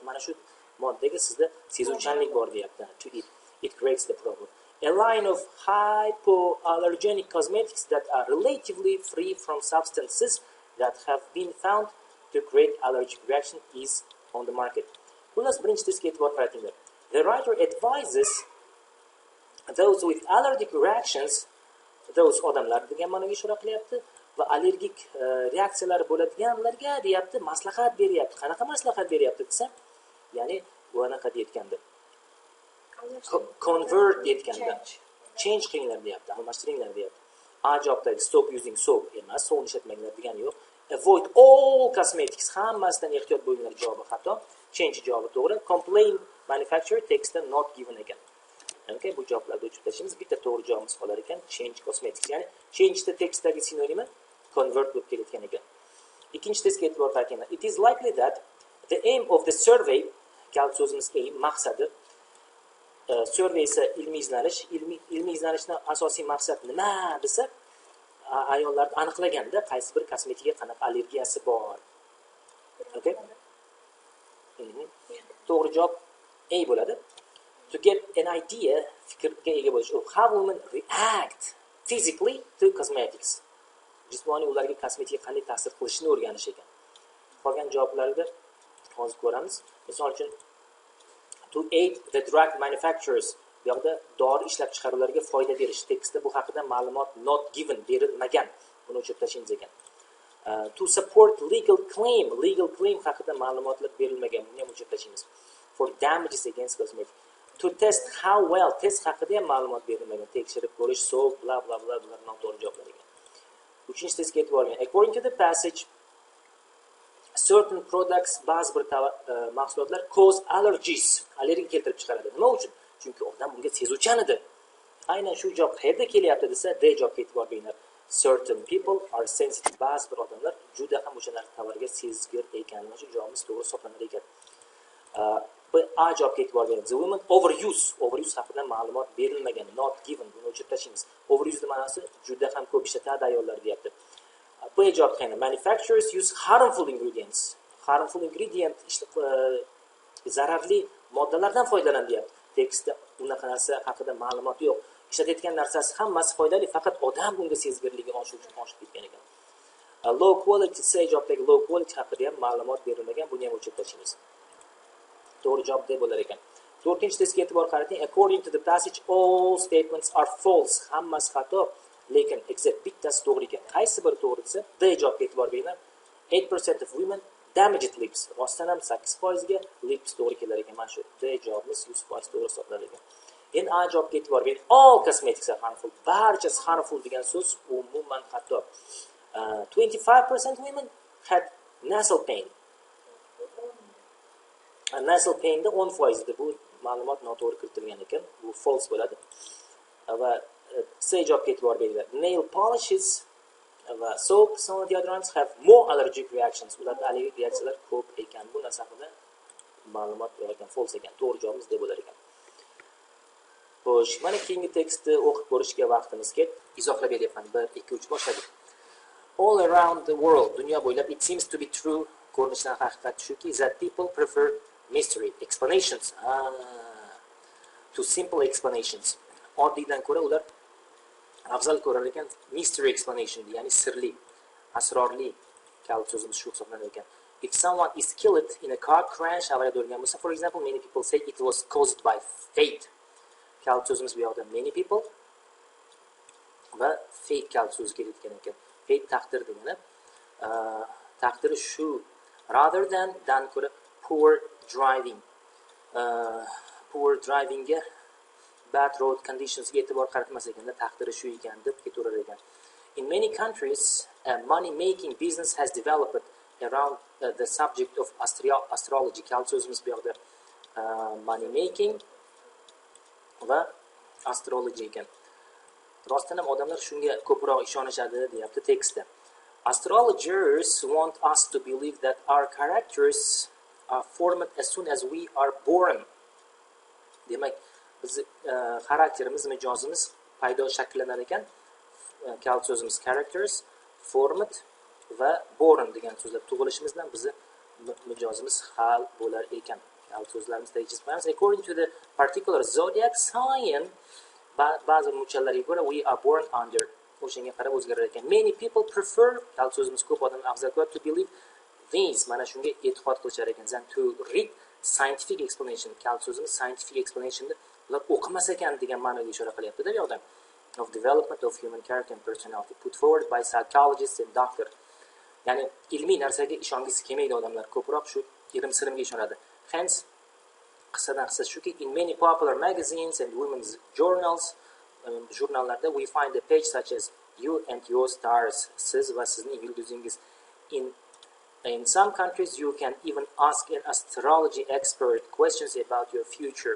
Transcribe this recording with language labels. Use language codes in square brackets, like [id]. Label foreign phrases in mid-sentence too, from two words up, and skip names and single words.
[uz] Mana shu moddaga sizda sezuvchanlik bor deyapti. [en] To it creates the problem. A line of hypoallergenic cosmetics that are relatively free from substances that have been found to create allergic reaction is on the market. [uz] Xullas, birinchi testga e'tibor qaratinglar. [en] The writer advises those with allergic reactions, those [uz] odamlar degan ma'noga ishora qilyapti va allergik reaksiyalar bo'ladiganlarga deyapti, maslahat beryapti. Qanaqa maslahat beryapti desa, ya'ni bu anaqa deyotganda, convert deyotganda, change qilinglar deyapti, almashtiringlar deyapti. Javobdagi [en] stop using soap [uz] emas, sovun ishlatmanglar degani yo'q. [en] Avoid all cosmetics, [uz] hammasidan ehtiyot bo'linglar javobi xato. Change javobi to'g'ri. [en] Complain manufacturer [uz] textda [en] not given [uz] ekan. Okay, bu javoblarni o'chirib tashlashimiz. Bitta to'g'ri javobimiz qolar ekan, [en] change cosmetics. [uz] Ya'ni [en] change the [uz] textdagi sinonimi convert bo'lib kelayotgan ekan. Ikkinchi testga e'tibor qaratinglar. [en] It is likely that the aim of the survey, [uz] kalit so'zimiz aim, maqsadi, survey esa ilmiy izlanish, ilmiy izlanishning asosiy maqsadi nima desa, ayollarni aniqlaganda qaysi bir kosmetikaga qanaqa allergiyasi bor. Okay? To'g'ri javob A bo'ladi. [en] to get an idea, [uz] fikrga ega bo'lish [en] of how women react physically to cosmetics. [uz] Jismoniy ularga kosmetika qanday ta'sir qilishini o'rganish ekan. Qolgan javoblarni hozir ko'ramiz. Misol uchun, [en] to aid the drug manufacturers, [uz] bu yoqda dori ishlab chiqaruvchilarga foyda berish. Tekstda bu haqida ma'lumot [en] not given, [uz] berilmagan. Buni o'chirib tashlaymiz ekan. [en] To support legal claim [uz] haqida ma'lumotlar berilmagan. Buni ham o'chirib tashlaymiz. [en] For damages against cosmetics. To test how well, [uz] test haqida ham ma'lumot berilmagan. Tekshirib ko'rish, so bla bla bla bular noto'g'ri javoblar ekan. Uchinchi testga e'tibor bering. [en] According to the passage, certain products, [uz] ba'zi bir mahsulotlar [en] cause allergies, [uz] allergiya keltirib chiqaradi. Nima uchun? Chunki odam bunga sezuvchan edi. Aynan shu javob qayerda kelyapti desa, D javobga e'tibor beringlar. [en] Certain people are sensitive. [uz] Ba'zi bir odamlar juda ham o'sha tovarga sezgir ekan. Mana shu javobimiz to'g'ri hisoblanar ekan. A javobga e'tibor bering. [en] The women overuse [uz] haqida ma'lumot berilmagan, [en] not given. [uz] Buni o'chirib tashlaymiz. Overuse ma'nosi juda ham ko'p ishlatadi ayollar deyapti. Bu javob qayerda? [en] Manufacturers use harmful ingredients. Harmful ingredient [uz] zararli moddalardan foydalanadi deyapti. Tekstda unaqa narsa haqida ma'lumot yo'q. Ishlatayotgan narsasi hammasi foydali, faqat odam bunga sezgirligi oshib ketgan ekan. [en] Low quality, [uz] say javobdagi [en] low quality [uz] haqida ham ma'lumot berilmagan. Buni ham o'chirib tashlaymiz. To'g'ri javob deb bo'lar ekan. 4-testga e'tibor qarating. [en] According to the passage, all statements are false. [uz] Hammasi xato, lekin except bittasi to'g'ri ekan. Qaysi biri to'g'ri desa, D javobga e'tibor beringlar. [en] 8% of women damaged lips. [uz] Rostdan ham 8% ga lips to'g'ri kelar ekan. Mana shu D javobimiz 100% to'g'ri hisoblanadi ekan. Endi A javobga e'tibor bering. [en] All cosmetics are harmful. [uz] Barchasi harmful degan so'z umuman xato. [en] 25% women had nasal pain. Nasal pain [uz] da 10% edi. Bu ma'lumot noto'g'ri kiritilgan ekan. Bu false bo'ladi. Va C javobga e'tibor beringlar. [en] Nail polishes va soaps on the other hand have more allergic reactions. [uz] Ularda allergik reaksiyalar ko'p ekan. Bu narsa haqida ma'lumot berilgan false ekan. To'g'ri javobimiz deb bo'lar ekan. Xo'sh, mana keyingi tekstni o'qib ko'rishga vaqtimiz keldi. Izohlab beryapman. 1 2 3 boshladik. [en] All around the world, [uz] dunyo bo'ylab [en] it seems to be true, [uz] ko'rinishdan haqiqat shuki, [en] that people prefer mystery explanations to simple explanations. [uz] Oddiydan ko'ra ular afzal ko'rar ekan [en] mystery explanation, [uz] ya'ni sirli, asrorli kalit so'zimiz shu hisoblanar ekan. [en] If someone is killed in a car crash, [uz] avariyada o'lgan bo'lsa, [en] for example, many people say it was caused by fate. [uz] Kalit so'zimiz bu yoqda [en] many people [uz] va fate kalit so'zi keladigan ekan. Fate taqdir degani, taqdiri shu, [en] rather than [uz] ko'ra [en] poor drivingga bad road conditions [uz] ga e'tibor qaratmas ekanda, taqdiri shu ekan deb ketaverar ekan. [en] In many countries, a money-making business has developed around the subject of astrology. [uz] Kalit so'zimiz bu yoqda money-making va astrology ekan. Rostdan ham odamlar shunga ko'proq ishonishadi, deyapti tekstda. [en] Astrologers want us to believe that our characters are formed as soon as we are born. [uz] Demak, biz xarakterimiz, mijozimiz paydo shakllanar ekan. Kalit so'zimiz characters, formed va born degan so'zlar. Tug'ilishimizdan bizni mijozimiz hal bo'lar ekan. Kalit so'zlarimiz tegishib qo'yamiz. [en] According to the particular zodiac sign, [uz] ba'zi murchallarga ko'ra [en] we are born under, [uz] o'shanga qarab o'zgarar ekan. [en] Many people prefer, [uz] kalit so'zimiz ko'p odam afzal ko'radi, [en] to believe these, [uz] mana shunga e'tiqod qilishar ekan. [en] Than to read scientific explanation. [uz] Kalit so'zimiz [en] scientific explanationni [uz] ular o'qimas ekan degan ma'noga ishora qilyapti-da bu yoqda. [en] Of development of human character and personality put forward by psychologists and doctors. [uz] Ya'ni ilmiy narsaga ishongisi kelmaydi odamlar, ko'proq shu irim-sirimga ishonadi. Hence, qissadan qissa shuki, [en] in many popular magazines and women's journals, jurnallarda we find a page such as you and your stars, [uz] siz va sizning yulduzingiz. [en] In some countries you can even ask an astrology expert questions about your future.